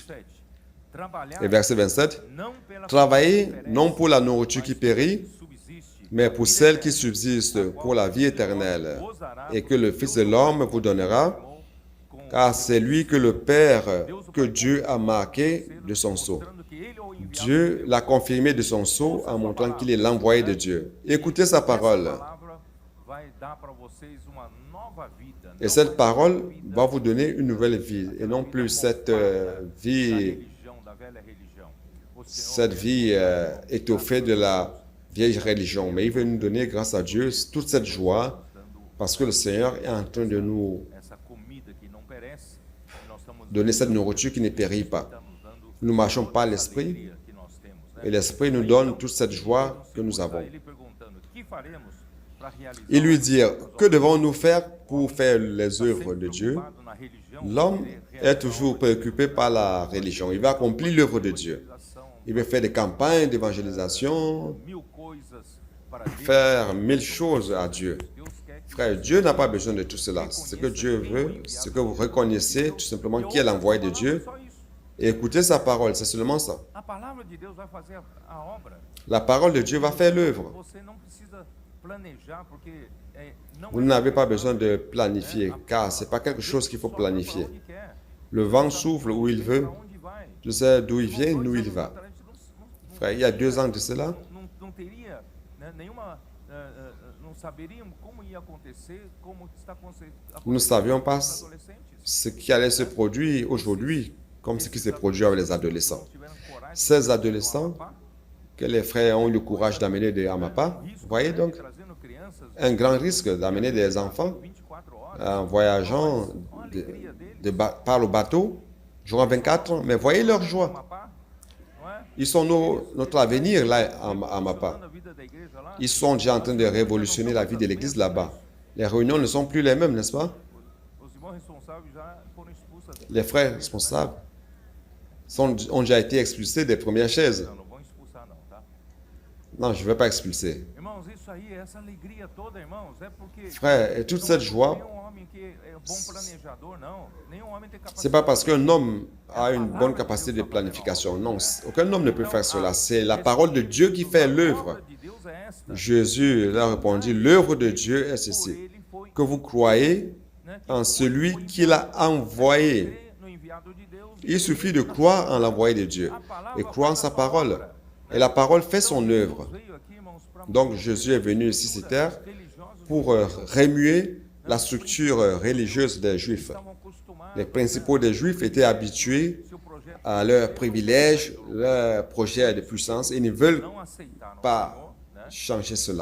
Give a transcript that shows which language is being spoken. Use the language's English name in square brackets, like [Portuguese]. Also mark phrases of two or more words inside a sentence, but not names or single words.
[French] Et verset 27, travaillez non pour la nourriture qui périt, mais pour celle qui subsiste pour la vie éternelle, et que le Fils de l'homme vous donnera, car c'est lui que le Père, que Dieu a marqué de son sceau. Dieu l'a confirmé de son sceau en montrant qu'il est l'envoyé de Dieu. Écoutez sa parole. Et cette parole va vous donner une nouvelle vie et non plus cette vie, [Portuguese] religião, da velha religião. O Senhor [French] cette vie étoffée de la vieille religion. Mais il veut nous donner, grâce à Dieu, toute cette joie [Portuguese] dando [French] parce que le Seigneur est en train de nous [Portuguese] essa comida que não perece, e nós estamos [French] donner cette nourriture qui ne périt pas. [Portuguese] dando [French] Nous ne marchons pas à [Portuguese] essa [French] l'esprit [Portuguese] alegria que nós temos, né? [French] et l'esprit nous donne toute cette joie que nous avons. [Portuguese] Ele perguntando: "Que faremos para realizar?" [French] Et lui dire, que devons-nous faire pour faire les œuvres de Dieu? [Portuguese] Preocupado na religião, [French] L'homme est toujours préoccupé par la religion. Il va accomplir l'œuvre de Dieu. Il veut faire des campagnes d'évangélisation, [Portuguese] mil coisas para Deus. [French] faire 1000 choses à Dieu. [Portuguese] Deus quer que [French] Frère, Dieu n'a pas besoin de tout cela. Ce que Dieu veut, c'est que vous reconnaissiez tout simplement qui est l'envoyé de Dieu [Portuguese] só isso. [French] et écoutez sa parole. C'est seulement ça. [Portuguese] A palavra de Deus vai fazer a obra. [French] La parole de Dieu va faire l'œuvre. [Portuguese] Você não precisa planejar porque não [French] Vous n'avez pas besoin de planifier, car ce n'est pas quelque chose qu'il faut planifier. [Portuguese] onde quer, [French] Le vent souffle où il veut. [Portuguese] para onde vai. [French] Tu sais d'où il vient, où il va. Frère, il y a 2 ans de cela, [Portuguese] Não teria, né, nenhuma, não saberíamos como ia acontecer, como está acontecendo. [French] nous ne savions pas [Portuguese] Os adolescentes [French] ce qui allait se produire aujourd'hui, comme ce qui s'est produit avec les adolescents. [Portuguese] tiveram coragem [French] Ces adolescents que les frères ont eu le courage d'amener de Amapa, vous voyez donc, [Portuguese] trazendo crianças [French] un grand risque d'amener des enfants [Portuguese] 24 horas. [French] en voyageant par le bateau, durant 24 ans. Mais voyez leur joie. [Portuguese] Amapá, não é? [French] Ils sont notre avenir là à Amapa. [Portuguese] A vida da igreja lá, [French] Ils sont déjà en train de révolutionner la vie de l'église là-bas. Les réunions ne sont plus les mêmes, n'est-ce pas? [Portuguese] os irmãos responsáveis já foram expulsos. [French] Les frères responsables ont déjà été expulsés des premières chaises. [Portuguese] Não vão expulsar não, tá? [French] Non, je ne vais pas expulser. [Portuguese] Irmãos, isso aí, essa alegria toda, irmãos, é porque [French] Frère, et toute cette joie, [Portuguese] nenhum homem que é bom planejador, não. Nenhum homem tem [French] ce [Portuguese] capacidade. [French] n'est pas parce qu'un homme a une bonne capacité de planification. Non, aucun homme ne peut faire cela. C'est la parole de Dieu qui fait [Portuguese] A [French] l'œuvre. [Portuguese] obra de Deus é esta. [French] Jésus leur répondit, l'œuvre de Dieu est [Portuguese] Por [French] ceci, [Portuguese] ele foi, [French] que vous croyez [Portuguese] né, [French] en celui qu'il a envoyé. [Portuguese] crê no enviado de Deus. [French] Il suffit de croire en l'envoyé de Dieu et croire en sa parole. Et la parole fait son œuvre. [Portuguese] Veio aqui, irmãos, para [French] Donc Jésus est venu ici sur terre [Portuguese] religiosos [French] pour remuer la structure religieuse des Juifs. [Portuguese] estavam acostumados. [French] Les principaux des Juifs étaient habitués [Portuguese] Seu projeto [French] à leurs privilèges, leur projet de puissance et ne veulent [Portuguese] não aceitaram o [French] pas [Portuguese] Senhor, né? [French] changer cela.